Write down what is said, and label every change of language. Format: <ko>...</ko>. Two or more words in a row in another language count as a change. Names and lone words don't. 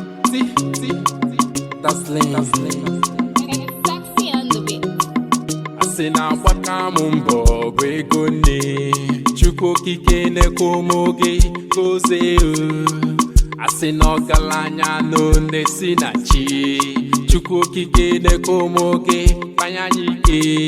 <en>See, see, that's lame. It's sexy on the beat. I say</en> <ig>na agbaka m mbọ bụ ego nne. Chukwu okike na-ekwe m oge gozie o.</ig> <en>I say</en> <ig>na ọgaranya nọ na-esi na chi. Chukwu okike na-ekwe m oge kpanye anyị ike.</ig>